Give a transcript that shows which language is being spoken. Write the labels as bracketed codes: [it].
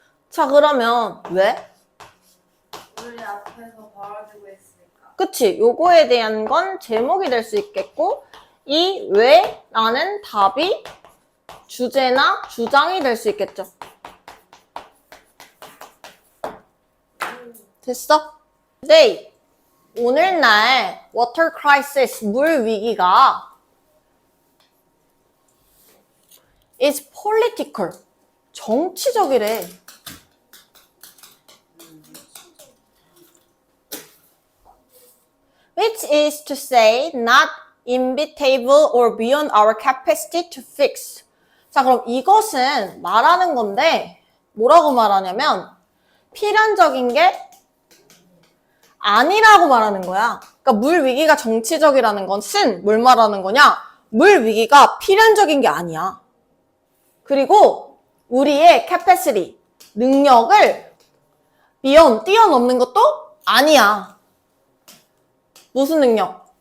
[ko] 자, 그러면 왜? 우리 앞에서 벌어지고 있으니까. 그치? 요거에 대한 건 제목이 될 수 있겠고 이 왜라는 답이 주제나 주장이 될 수 있겠죠. 됐어? Today, 오늘날 water crisis, 물 위기가 is political, 정치적이래. [en] Which is to say, not inevitable or beyond our capacity to fix. [ko] 자, 그럼 이것은 말하는 건데 뭐라고 말하냐면 필연적인 게 아니라고 말하는 거야. 그러니까 물 위기가 정치적이라는 것은 뭘 말하는 거냐? 물 위기가 필연적인 게 아니야. 그리고 우리의 capacity, 능력을 뛰어넘는 것도 아니야. 무슨 능력?